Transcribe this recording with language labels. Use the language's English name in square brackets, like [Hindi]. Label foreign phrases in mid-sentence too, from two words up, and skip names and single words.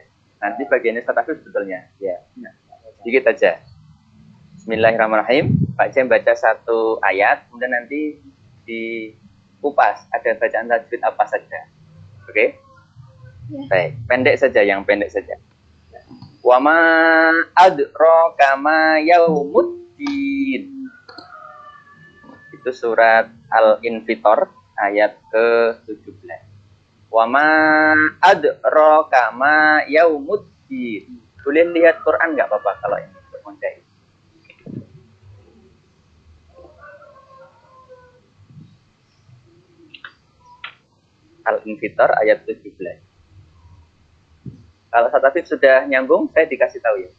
[Indonesian] Nanti bagiannya status sebetulnya. Ya, sedikit aja. Bismillahirrahmanirrahim. Pak C baca satu ayat, kemudian nanti dikupas ada bacaan tajwid apa saja. Oke? Ya. Baik, pendek saja, yang pendek saja. [Arabic] وما أدراك ما يوم الدين. [Indonesian] Itu surat Al-Infitor ayat ke-17. [Arabic] وما أدراك ما يوم الدين. [Indonesian] Boleh lihat Quran nggak Bapak kalau ini bermodal? Al-Infitor ayat 17. Kalau Satafif sudah nyambung, saya dikasih tahu ya.